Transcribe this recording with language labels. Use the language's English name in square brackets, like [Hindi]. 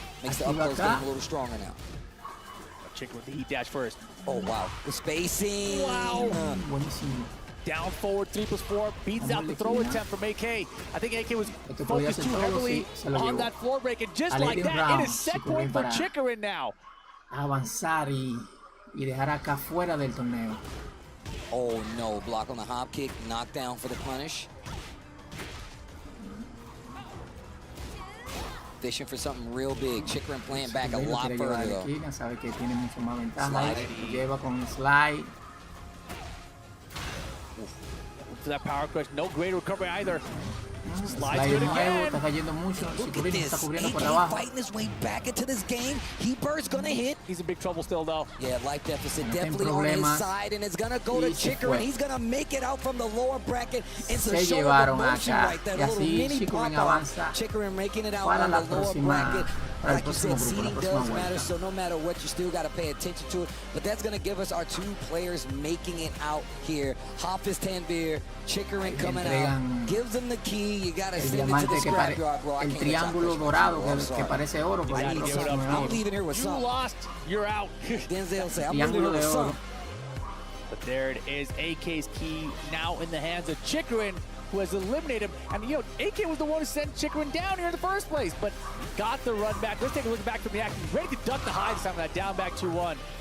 [English] Makes the up close game a little stronger now. Chick with the heat dash first. Oh, wow. The spacing. Wow. Down forward, 3+4. Beats out the throw attempt from AK. I think AK was focused too heavily on that floor break. And just like that, it is set point for Chikrin now. [Spanish] Avanzar y dejar acá fuera del torneo. [English] Oh no, block on the hop kick, knockdown for the punish. Fishing for something real big. Chikrin playing back a lot further though. [Spanish] Sabe que tiene mucho más ventaja. Lleva con slide. [English] For that power crush, no great recovery either. [Spanish] Slide nuevo, está cayendo mucho. Chikurin está cubriendo por abajo. [English] Fighting his way back into this game. He-Bird's gonna hit. He's in big trouble still, though. Yeah, life deficit definitely on his side, and it's gonna go to Chikurin. He's gonna make it out from the lower bracket. It's a show of motion right there. A little mini pop-off. Chikurin making it out on the lower bracket. Like you said, seeding does matter, so no matter what, you still got to pay attention to it. But that's going to give us our 2 players making it out here. Hafiz Tanvir, Chikurin coming out, gives them the key. You got to send it to the scrapyard, bro. [Spanish] El triángulo dorado que parece oro. [English] I'm leaving here with something. You lost, you're out. Denzel say, I'm leaving here with something. But there it is, AK's key now in the hands of Chikurin, who has eliminated him. And you know, AK was the one who sent Chikurin down here in the first place, but got the run back. Let's take a look back from the action. He's ready to duck the high this time with that down back 2-1.